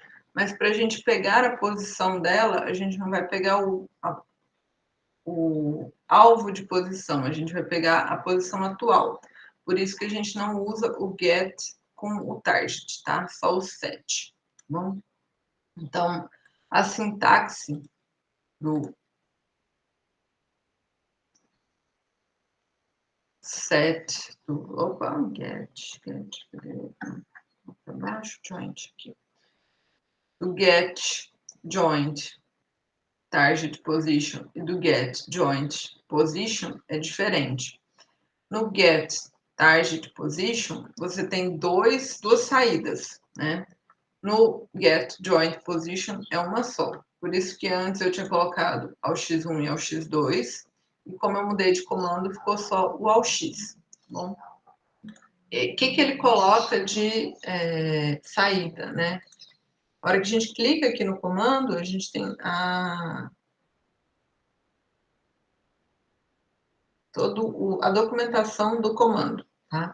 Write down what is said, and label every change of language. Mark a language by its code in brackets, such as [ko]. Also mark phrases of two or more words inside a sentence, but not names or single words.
[pt] Mas para a gente pegar a posição dela, a gente não vai pegar o alvo de posição, a gente vai pegar a posição atual. Por isso que a gente não usa o get com o target, tá? Só o set. Bom? Então, a sintaxe do set, get, para baixo, joint aqui. Do get, joint, target position e do get, joint, position é diferente. No get, target position, você tem duas saídas, né? No get, joint, position é uma só. Por isso que antes eu tinha colocado ao x1 e ao x2, e como eu mudei de comando, ficou só o ao x. Bom, o que ele coloca de saída, né? A hora que a gente clica aqui no comando, a gente tem toda a documentação do comando, tá?